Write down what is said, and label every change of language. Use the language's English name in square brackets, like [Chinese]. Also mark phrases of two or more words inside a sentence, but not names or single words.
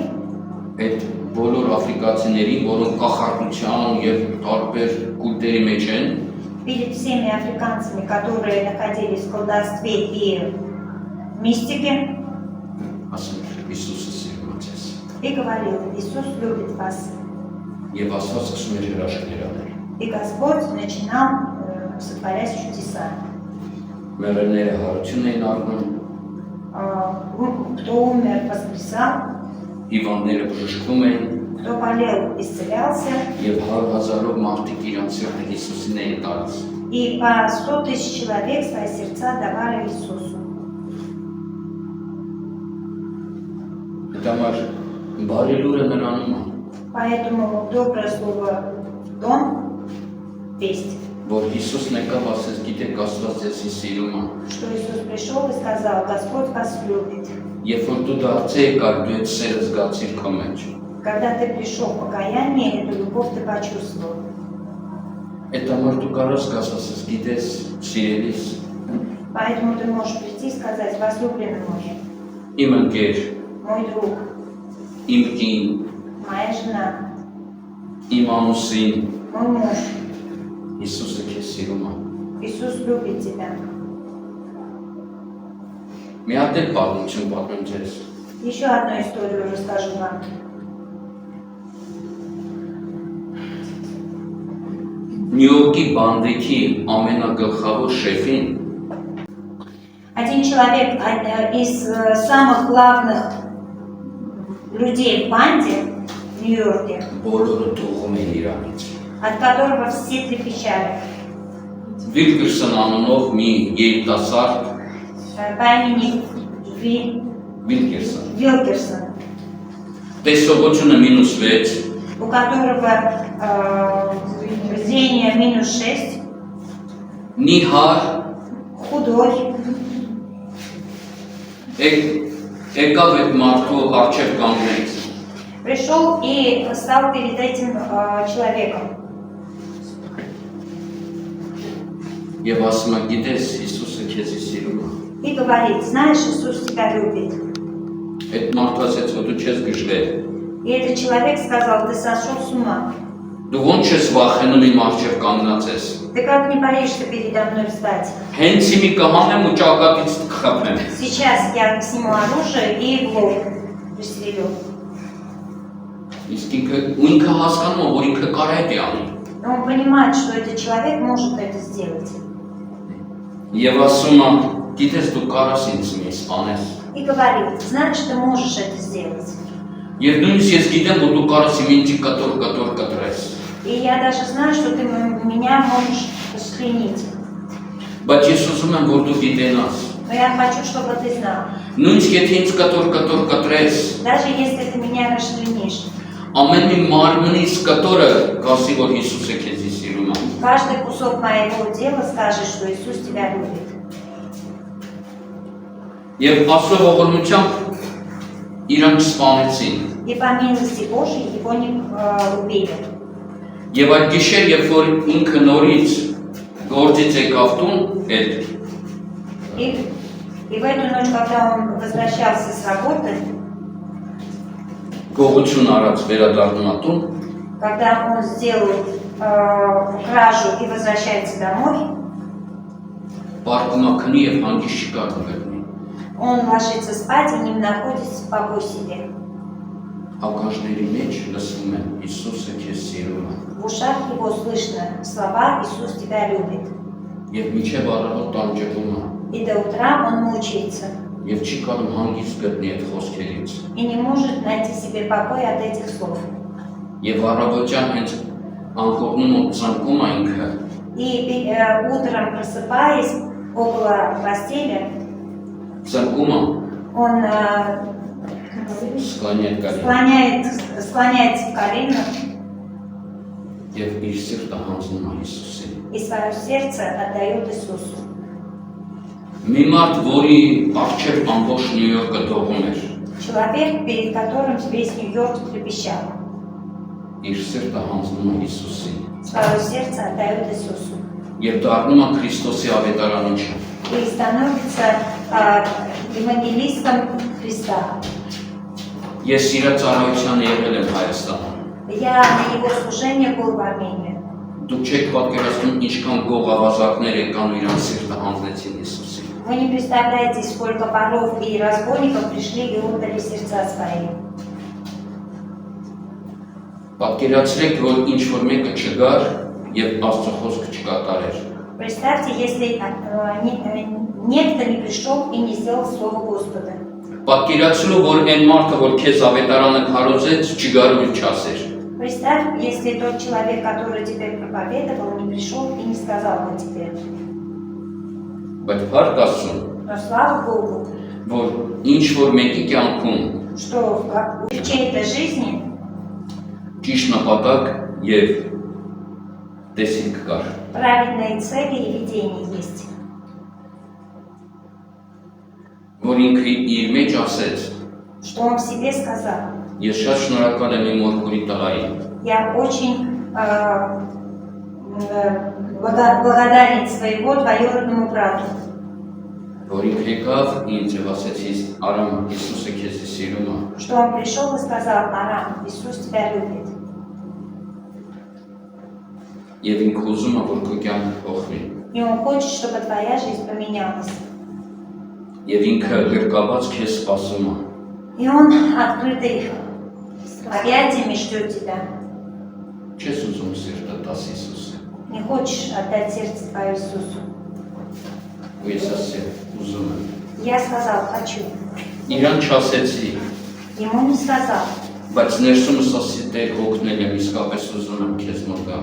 [Armenian] այդ բոլոր աֆրիկացիներին, որոնք կախարդության եւ տարբեր կուլտերի մեջ են, [Russian] перед всеми африканцами, которые находились в колдовстве и мистике, [Armenian] ասում Հիսուսը սիրում է ձեզ։ [Russian] и говорил, Иисус любит вас. [Armenian] Եվ Աստված սկսում էր հրաշքներ անել։ [Russian] И Господь начинал сотворять чудеса. [Armenian] Մեռելները հարություն էին առնում, [Russian] Кто умер, воскресал, [Armenian] հիվանդները բժշկվում էին [Russian] кто болел, исцелялся. [Armenian] եւ 100,000-ով մարդիկ իրանց սիրտը Հիսուսին էին տալիս։ [Russian] И по 100 000 человек свои сердца давали Иисусу. [Armenian] Դա համար բարի լուրը նրանում է, [Russian] Поэтому доброе слово в том весть, [Armenian] որ Հիսուսն եկավ ասես գիտեք Աստված ձեզ սիրում է։ [Russian] что Иисус пришел и сказал, Господь вас любит. [Armenian] Երբ որ դու դարձել եկար, դու այդ սերը զգացիր քո մեջ։ [Russian] Когда ты пришел в покаяние, эту любовь ты почувствовал. [Armenian] Այդ համար դու կարաս գաս ասես գիտես սիրելիս, [Russian] Поэтому ты можешь прийти и сказать, возлюбленный мой, [Armenian] իմ ընկեր, [Russian] мой друг, [Armenian] իմ կին, [Russian] моя жена, [Armenian] իմ ամուսին, [Russian] мой муж, [Armenian] Հիսուսը քեզ սիրում է։ [Russian] Иисус любит тебя. [Armenian] Մի հատ էլ պատմություն պատմեմ ձեզ։ [Russian] Еще одну историю расскажу вам. [Armenian] Նյու-Յորքի բանդիկի ամենագլխավոր շեֆին [Russian] Один человек из самых главных людей в банде в Нью-Йорке, [Armenian] բոլորը դողում են իրանից։ [Russian] от которого все трепещали, [Armenian] Վիլկերսոն անունով մի երիտասարդ [Russian] по имени [Armenian] Վիլկերսոն։ [Russian] Вилкерсон, [Armenian] Տեսողությունը -6, [Russian] у которого зрение -6, [Armenian] նիհար, [Russian] худой. [Armenian] եկավ այդ մարդու առջև կանգնեց։ [Russian] Пришел и стал перед этим человеком. [Armenian] Եվ ասում է, գիտես, Հիսուսը քեզ սիրում է։ [Russian] И говорит, знаешь, Иисус тебя любит. [Armenian] Այդ մարդը ասեց, որ դու չես գժվել։ [Russian] И этот человек сказал, ты сошел с ума. [Armenian] Դու ոնց ես վախենում իմ առջև կանգնած ես։ [Russian] Ты как не боишься передо мной встать? [Armenian] Հենց իմի կհանեմ ու ճակատից կխփեմ։ [Russian] Сейчас я сниму оружие и в лоб пристрелю. [Armenian] Իսկ ինքը հասկանում է, որ ինքը կարա է անի։ [Russian] Но он понимает, что этот человек может это сделать. [Armenian] Եվ ասում է, գիտես դու կարաս ինձ մեզ անես։ [Russian] И говорит, знаешь, ты можешь это сделать. [Armenian] Եվ նույնիսկ ես գիտեմ, որ դու կարաս իմ ինձ կտրես։ [Russian] И я даже знаю, что ты меня можешь расчленить. [Armenian] Բայց ես ուզում եմ, որ դու գիտենաս։ [Russian] Но я хочу, чтобы ты знал. [Armenian] Նույնիսկ եթե ինձ կտրես, [Russian] Даже если ты меня расчленишь, [Armenian] ամեն մի մարմնից կտորը կասի, որ Հիսուսը քեզ սիրում է։ [Russian] каждый кусок моего тела скажет, что Иисус тебя любит. [Armenian] Եվ Աստծո ողորմությամբ իրան չսպանեցին։ [Russian] И по милости Божьей его не убили. [Armenian] Եվ այդ գիշեր, երբ որ ինքը նորից գործից եկավ տուն, [Russian] И в эту ночь, когда он возвращался с работы, [Armenian] գողություն արած վերադառնում է տուն, [Russian] когда он сделал кражу и возвращается домой, [Armenian] Պարկում է քնի եւ հանգիստ չի կարող գտնի։ [Russian] он ложится спать и не находит покой себе. [Armenian] Ականջների մեջ լսվում է Հիսուսը քեզ սիրում է։ [Russian] В ушах его слышно слова «Иисус тебя любит». [Armenian] Եվ միջև առավոտ տանջվում է [Russian] И до утра он мучается [Armenian] եւ չի կարող հանգիստ գտնի այդ խոսքերից։ [Russian] и не может найти себе покой от этих слов. [Armenian] Եվ առավոտյան հենց անկողնում ու ծնկում է ինքը [Russian] И утром, просыпаясь около постели, [Armenian] ծնկում է [Russian] он [Armenian] սքանյակ կարի [Russian] склоняется в колено [Armenian] եւ իր սիրտը հանձնում է Հիսուսին։ [Russian] и свое сердце отдает Иисусу. [Armenian] Մի մարդ, որի առջև ամբողջ Նյու Յորկը դողում էր, [Russian] Человек, перед которым весь Нью-Йорк трепещал, [Armenian] իր սիրտը հանձնում է Հիսուսին [Russian] свое сердце отдает Иисусу. [Armenian] եւ դառնում է Քրիստոսի ավետարանիչը։ [Russian] И становится евангелистом Христа. [Armenian] Ես իր ծառայության եղել եմ Հայաստանում։ [Russian] Я на его служение был в Армении. [Armenian] Դուք չեք պատկերացնում ինչքան գող ավազակներ եկան ու իրանց սիրտը հանձնեցին Հիսուսին։ [Russian] Вы не представляете, сколько воров и разбойников пришли и отдали сердца свои. [Armenian] Պատկերացրեք, որ ինչ որ մեկը չգար եւ Աստծո խոսքը չկատարեր։ [Russian] Представьте, если некто не пришел и не сделал слово Господа. [Armenian] Պատկերացրու, որ այն մարդը, որ քեզ ավետարանը քարոզեց, չգար ու չասեր։ [Russian] Представь, если тот человек, который тебе проповедовал, не пришел и не сказал бы тебе. [Armenian] Բայց փառք Աստծուն, [Russian] Но слава Богу, [Armenian] որ ինչ որ մեկի կյանքում [Russian] что в чьей-то жизни [Armenian] ճիշտ նպատակ եւ տեսիք կար։ [Russian] праведные цели и видения есть. [Armenian] Որ ինքը իր մեջ ասեց. [Russian] Что он в себе сказал. [Armenian] Ես շատ շնորհակալ եմ իմ մորքուրի տղային, [Russian] Я очень благодарен своего двоюродному брату, [Armenian] որ ինքը եկավ ինձ եւ ասեցի Արամ Հիսուսը քեզ սիրում է։ [Russian] что он пришел и сказал: Арам, Иисус тебя любит. [Armenian] Եվ ինքը ուզում է, որ քո կյանքը փոխվի։ [Russian] И он хочет, чтобы твоя жизнь поменялась. [Armenian] Եվ ինքը գրկաբաց քեզ սպասում է։ [Russian] И он открытый объятиями ждет тебя. [Armenian] Չես ուզում սիրտը տաս Հիսուսը։ [Russian] Не хочешь отдать сердце твое Иисусу. [Armenian] Ու ես ասել ուզում եմ։ [Russian] Я сказал: хочу. [Armenian] Իրան չասեցի, [Russian] Ему не сказал. [Armenian] բայց ներսումս ասի Տեր հոգնել եմ, իսկապես ուզում եմ քեզ մոտ գալ։